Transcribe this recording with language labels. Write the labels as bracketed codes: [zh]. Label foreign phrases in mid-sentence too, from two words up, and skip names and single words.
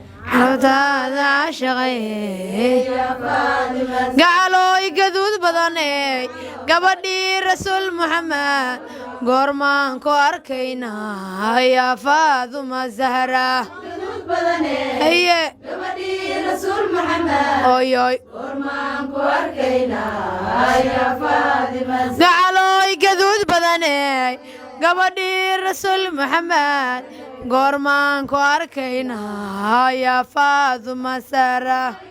[so] Caraftaada caashaqaye. Gacalooy gaduud badane, gabadhii Rasuul Muhammad, goormaan ku arkaynaa, [ar] يا فاطمة زهرة. [so] Haye. Oy, oy. Gacalooy gaduud badane, gabadhii Rasuul Muhammad, goormaan ku arkaynaa, [ar] يا فاطمة زهرة.